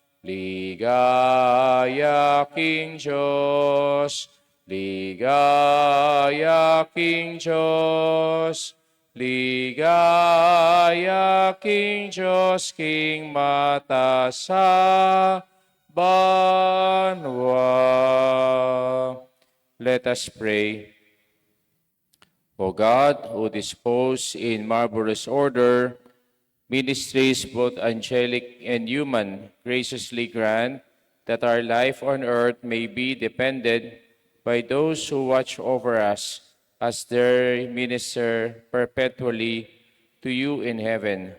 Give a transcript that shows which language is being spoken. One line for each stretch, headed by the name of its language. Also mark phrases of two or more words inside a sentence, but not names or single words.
Pampanga: Ligaya King Diyos, ligaya King Diyos, ligaya King Diyos, King mata sa banwa.
English: Let us pray. O God, who dispose in marvelous order ministries both angelic and human, graciously grant that our life on earth may be depended by those who watch over us as their minister perpetually to you in heaven.